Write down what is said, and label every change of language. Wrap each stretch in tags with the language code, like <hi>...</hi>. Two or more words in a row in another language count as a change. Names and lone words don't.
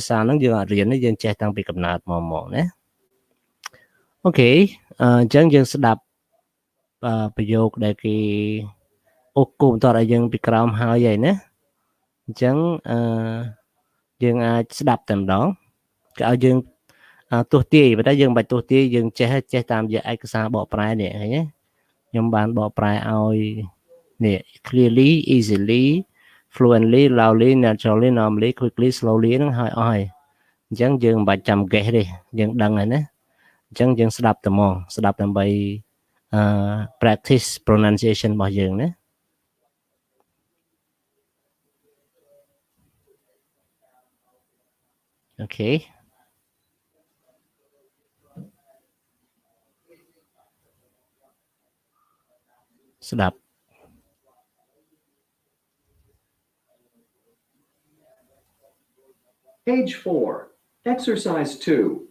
<km>សាហ្នឹងយើងអត់រៀនទេយើងចេះតាំងពីកំណើតមកណាអូខេអញ្ចឹងយើងស្ដាប់ប្រយោគដែលគេអូគូបន្តឲ្យ យើងពីក្រោមហើយហើយណាអញ្ចឹងយើងអាចស្ដាប់តែម្ដងគេឲ្យយើងទស្សន៍ទាយ ប៉ុន្តែយើងមិនបាច់ទស្សន៍ទាយយើងចេះតាមរយៈឯកសារបកប្រែនេះឃើញទេខ្ញុំបានបកប្រែឲ្យនេះ</km> <en>clearly easily fluently loudly naturally normally quickly slowly</en> <km>ហ្នឹងហើយអស់ហើយអញ្ចឹងយើងមិនបាច់ចាំ guess ទេយើងដឹងហើយណាអញ្ចឹងយើងស្ដាប់តែហ្មងស្ដាប់ដើម្បី</km> <en>practice pronunciation</en> <km>របស់យើងណា Okay. Sedap.</km> <en>Page 4, Exercise 2.</en>